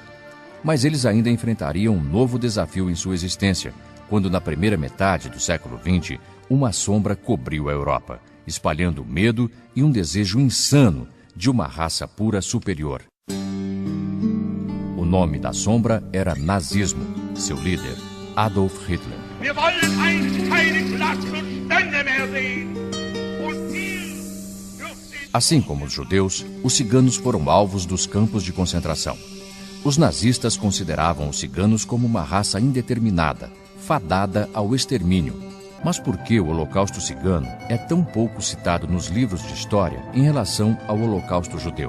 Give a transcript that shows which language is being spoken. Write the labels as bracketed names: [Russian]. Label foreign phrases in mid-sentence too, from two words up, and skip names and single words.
[Portuguese] Mas eles ainda enfrentariam um novo desafio em sua existência, quando na primeira metade do século XX, uma sombra cobriu a Europa, espalhando medo e um desejo insano de uma raça pura superior. O nome da sombra era nazismo, seu líder, Adolf Hitler. [German] Wir wollen keine Klassen und Stände mehr sehen. [Portuguese] Assim como os judeus, os ciganos foram alvos dos campos de concentração. Os nazistas consideravam os ciganos como uma raça indeterminada, fadada ao extermínio. Mas por que o Holocausto cigano é tão pouco citado nos livros de história em relação ao Holocausto judeu?